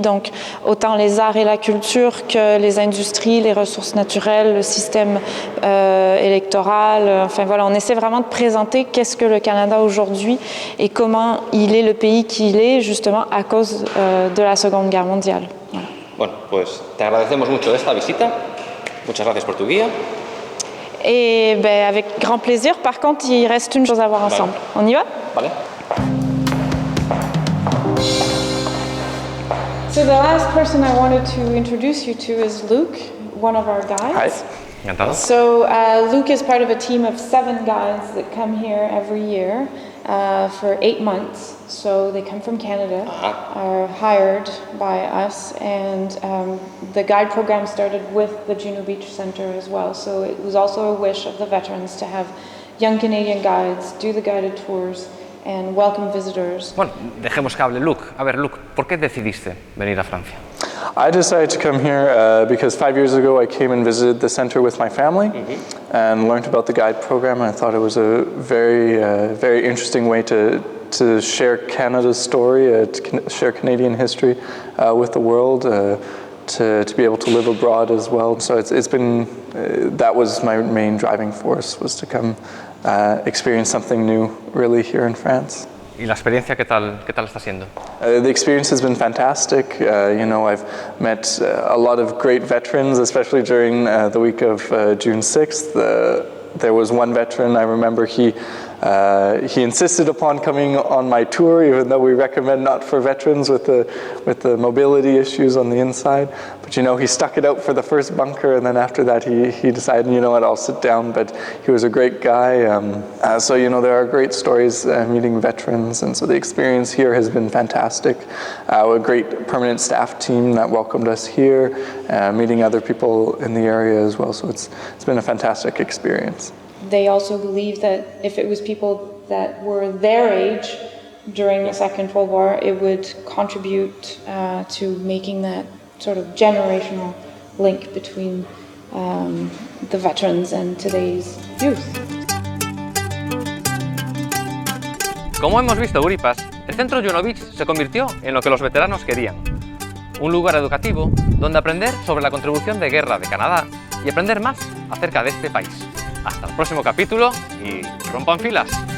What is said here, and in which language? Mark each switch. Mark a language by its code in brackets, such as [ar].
[fr] Donc autant les arts et la culture que les industries, les ressources naturelles, le système électoral. Enfin voilà, on essaie vraiment de présenter qu'est-ce que le Canada aujourd'hui et comment il est le pays qu'il est, justement a cause de la Seconde Guerre mondiale. Voilà. [es] Bueno, pues te agradecemos mucho esta visita. Muchas gracias por tu guía. [fr] Et ben, avec grand plaisir. Par contre, il reste une chose à voir ensemble. On y va? [es] Vale. [en] So the last person I wanted to introduce you to is Luke, one of our guides. Hi. [es] Encantado. [en] So Luke is part of a team of 7 guides that come here every year for 8 months. So they come from Canada, are hired by us, and the guide program started with the Juno Beach Centre as well. So it was also a wish of the veterans to have young Canadian guides do the guided tours and welcome visitors. [es] Bueno, dejemos que hable Luke. A ver, Luke, ¿por qué decidiste venir a Francia? [en] I decided to come here because 5 years ago I came and visited the center with my family and learned about the guide program, and I thought it was a very interesting way to share Canada's story, to share Canadian history with the world, to be able to live abroad as well. So it's been, that was my main driving force, was to come experience something new really here in France. [es] ¿Y la experiencia qué tal está siendo? [en] The experience has been fantastic. You know, I've met a lot of great veterans, especially during the week of June 6th. There was one veteran, I remember, he insisted upon coming on my tour, even though we recommend not for veterans with the mobility issues on the inside. But you know, he stuck it out for the first bunker, and then after that he decided, you know what, I'll sit down. But he was a great guy. So you know, there are great stories meeting veterans, and so the experience here has been fantastic. A great permanent staff team that welcomed us here, meeting other people in the area as well. So it's been a fantastic experience. They also believe that if it was people that were their age during the Second World War, it would contribute to making that sort of generational link between the veterans and today's youth. [es] Como hemos visto, Euripas, el centro Juno Beach se convirtió en lo que los veteranos querían. Un lugar educativo donde aprender sobre la contribución de guerra de Canadá y aprender más acerca de este país. Hasta el próximo capítulo y rompan filas.